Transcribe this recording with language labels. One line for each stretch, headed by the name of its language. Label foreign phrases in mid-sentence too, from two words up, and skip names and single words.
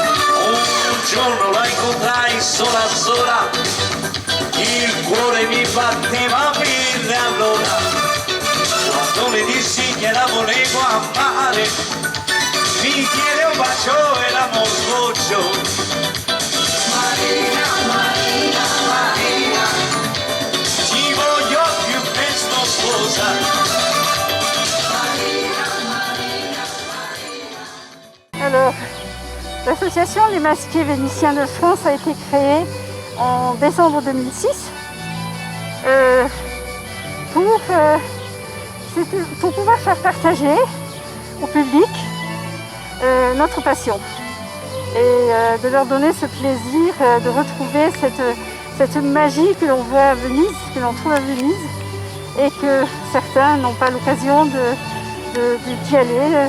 Italian: Un giorno la incontrai sola sola, il cuore mi batteva mille allora, quando le dissi che la volevo amare, mi chiede un bacio e l'amor sboccio. Marina, Marina, Marina, ti voglio più presto sposa. Marina, Marina, Marina.
French: Alors, l'association Les Masqués Vénitiens de France a été créée en décembre 2006 pour pouvoir faire partager au public notre passion et de leur donner ce plaisir de retrouver cette magie que l'on voit à Venise, que l'on trouve à Venise et que certains n'ont pas l'occasion d'y aller.